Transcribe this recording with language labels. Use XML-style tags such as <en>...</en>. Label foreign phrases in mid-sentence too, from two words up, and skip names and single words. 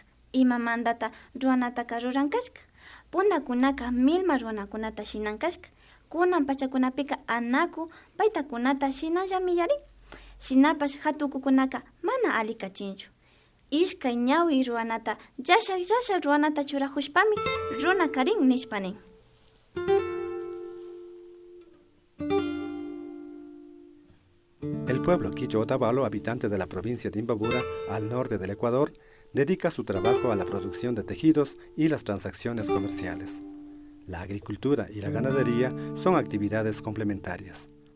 <qu>Ima mandata ruanataka rurankashka. Punakunaka milma ruanakunata shinankashka. Kunan pachakunapika anaku paytakunata shinallami yarin. Shinapash hatukukunaka mana alikachinchu. Ishkay ñawi ruanata yasha ruanata churahushpami runa karin nishpanin.</qu> <es>El pueblo Quicho Otavalo, habitante de la provincia de Imbabura, al norte del Ecuador, dedica su trabajo a la producción de tejidos y las transacciones comerciales. La agricultura y la ganadería son actividades complementarias.</es>